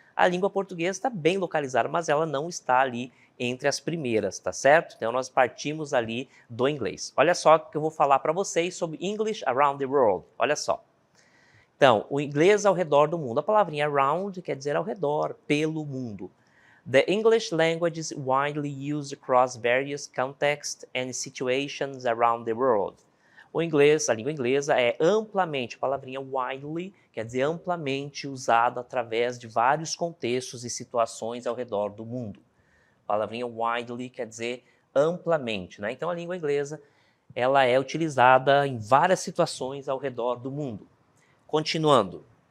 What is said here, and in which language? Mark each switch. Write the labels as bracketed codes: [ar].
[pt] A língua portuguesa está bem localizada, mas ela não está ali entre as primeiras, tá certo? Então nós partimos ali do inglês. Olha só que eu vou falar para vocês sobre [en] English around the world. [pt] Olha só. Então, o inglês ao redor do mundo. A palavrinha around quer dizer ao redor, pelo mundo. [en] The English language is widely used across various contexts and situations around the world. [pt] O inglês, a língua inglesa é amplamente, a palavrinha widely quer dizer amplamente usada através de vários contextos e situações ao redor do mundo. A palavrinha widely quer dizer amplamente, né? Então a língua inglesa, ela é utilizada em várias situações ao redor do mundo. Continuando.